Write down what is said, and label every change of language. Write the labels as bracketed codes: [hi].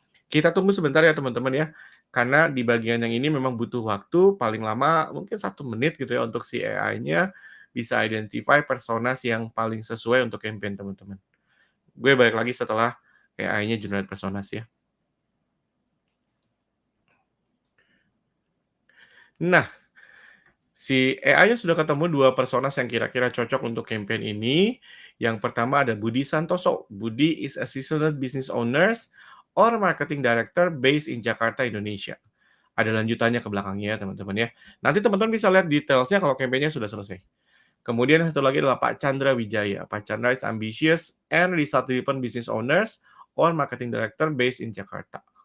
[id] Kita tunggu sebentar ya teman-teman ya, karena di bagian yang ini memang butuh waktu, paling lama mungkin 1 menit gitu ya untuk si AI-nya bisa [en] identify personas [id] yang paling sesuai untuk campaign teman-teman. Gue balik lagi setelah AI-nya [en] generate personas [id] ya. Nah, Si AI-nya sudah ketemu 2 personas yang kira-kira cocok untuk campaign ini. Yang pertama ada Budi Santoso. [en] Budi is a seasoned business owners or marketing director based in Jakarta, Indonesia. [id] Ada lanjutannya ke belakangnya, teman-teman ya. Nanti teman-teman bisa lihat detailsnya kalau campaign-nya sudah selesai. Kemudian satu lagi adalah Pak Chandra Wijaya. [en] Pak Chandra is ambitious and result-driven business owners or marketing director based in Jakarta.